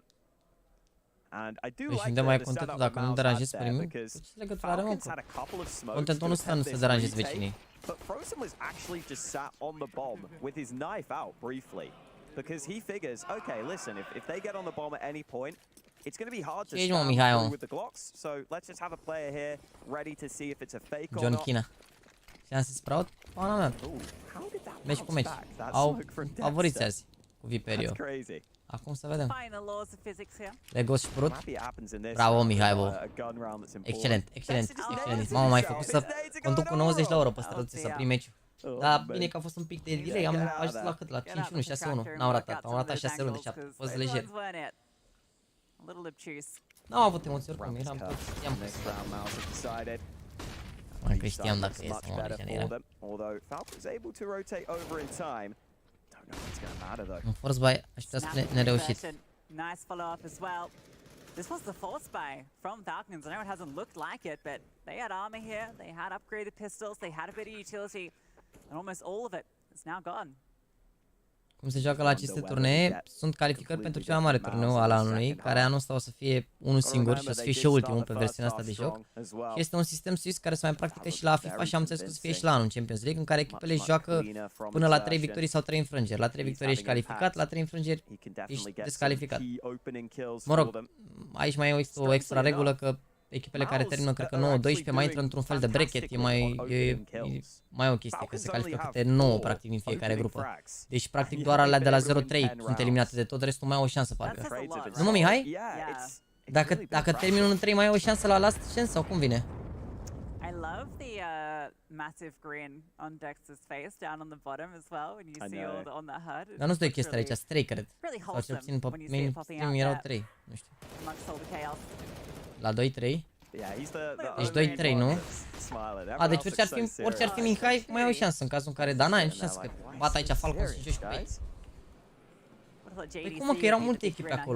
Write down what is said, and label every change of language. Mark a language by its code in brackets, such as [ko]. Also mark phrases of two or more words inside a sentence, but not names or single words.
[en] And I do like the setup of Mouse had there because Falcons had a couple of smokes to attempt this retake, but Frozen was actually just sat on the bomb with his knife out briefly because he figures, okay, listen, if they get on the bomb at any point, it's going to be hard to stand through with the Glocks, so let's just have a player here ready to see if it's a fake or not. John Kina. [ro] Și am zis Sprout, pana mea. Meci cu meci. Au favoriți azi cu Viperio. Acum să vedem. Legos și Sprut. Bravo, Mihai, bă. Excelent, excelent, excelent. Mamă, m-ai făcut să conduc cu 90 la oră pe străduțe să prind meciul. Dar bine că a fost un pic de delay, am ajuns la cât? La 5-1, 6-1. N-am ratat, am ratat 6 runde și a fost lejer. N-am avut emoții oricum, eram tot, știam că se dă. Mai că știam dacă este, mă, lejer era. Un [en] force buy, [ro] aștepta spre nereușit. [en] Nice follow-up as well. This was the force buy from Falcons. I know it hasn't looked like it, but they had armor here, they had upgraded pistols, they had a bit of utility, and almost all of it is now gone. [ro] cum se joacă la aceste turnee, sunt calificări pentru cel mai mare turneu al anului, care anul ăsta o să fie unul singur și o să fie și ultimul pe versiunea asta de joc. Și este un sistem suis care se mai practică și la FIFA și am înțeles că o să fie și la anul în Champions League, în care echipele joacă până la 3 victorii sau 3 înfrângeri. La 3 victorii ești calificat, la 3 înfrângeri ești descalificat. Mă rog, aici mai este o extra regulă că echipele care termină, cred că 9-12, mai intră într-un fel de bracket, e mai o chestie, că se califică câte 9, practic, din fiecare grupă. Deci, practic, doar alea de la 0-3 sunt eliminate de tot, restul mai au o șansă, parcă. Nu mă, Mihai? Dacă termin 1-3, mai ai o șansă la [en] last chance [ro] sau cum vine? [en] I love the massive grin on Dex's face down on the bottom as well when you see all the, on the HUD. [ro] Dar nu sunt 2 chestii aici, sunt 3, cred. Sau cel puțin pe mainstream erau 3, nu știu. La 2-3? Deci 2-3, nu? A, deci orice ar fi Mihai, mai ai o șansă în cazul în care... Dar n-ai nicio șansă, că bat aici Falcon și joci pe ei. Păi cum, că erau multe echipe acolo?